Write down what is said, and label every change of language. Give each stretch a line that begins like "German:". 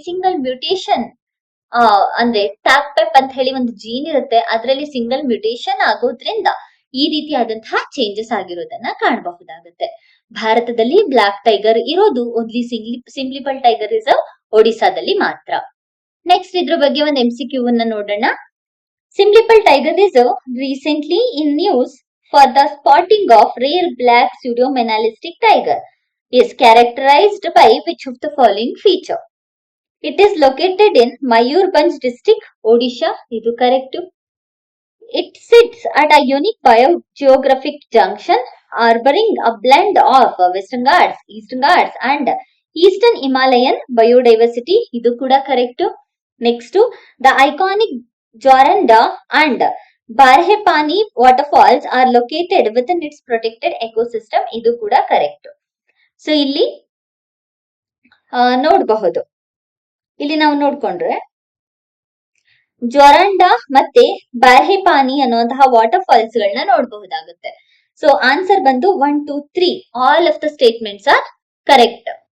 Kannada: Single mutation ಅಂದ್ರೆ ಟ್ಯಾಕ್ಪೆಪ್ ಅಂತ ಹೇಳಿ ಒಂದು ಜೀನ್ ಇರುತ್ತೆ, ಅದರಲ್ಲಿ ಸಿಂಗಲ್ ಮ್ಯೂಟೇಷನ್ ಆಗೋದ್ರಿಂದ ಈ ರೀತಿಯಾದಂತಹ ಚೇಂಜಸ್ ಆಗಿರೋದನ್ನ ಕಾಣಬಹುದಾಗುತ್ತೆ. ಭಾರತದಲ್ಲಿ ಬ್ಲಾಕ್ ಟೈಗರ್ ಇರೋದು ಓನ್ಲಿ ಸಿಮ್ಲಿಪಲ್ ಟೈಗರ್ ರಿಸರ್ವ್ ಒಡಿಸಾದಲ್ಲಿ ಮಾತ್ರ. ನೆಕ್ಸ್ಟ್ ಇದ್ರ ಬಗ್ಗೆ ಒಂದು MCQ ನೋಡೋಣ.
English: Simliple tiger reserve recently in news for the spotting of rare black pseudomenalistic tiger is characterized by which of the following feature? It is located in Mayurbhanj district, Odisha.
Kannada: Idu correct.
English: It sits at a unique biogeographic junction, harboring a blend of Western Ghats, Eastern Ghats, and Eastern Himalayan biodiversity.
Kannada: Idu kuda correct.
English: Next, the iconic Joranda and Barhepani waterfalls are located within its protected ecosystem.
Kannada: Idu kuda correct. So ಇಲ್ಲಿ ನೋಡಬಹುದು. ಇಲ್ಲಿ ನಾವು ನೋಡ್ಕೊಂಡ್ರೆ ಜ್ವರಂಡ ಮತ್ತೆ ಬಾರ್ಹೆಪಾನಿ ಅನ್ನುವಂತಹ water falls ಗಳನ್ನ ನೋಡಬಹುದಾಗುತ್ತೆ.
English: So answer ಬಂದು 1, 2, 3 all of the statements are correct.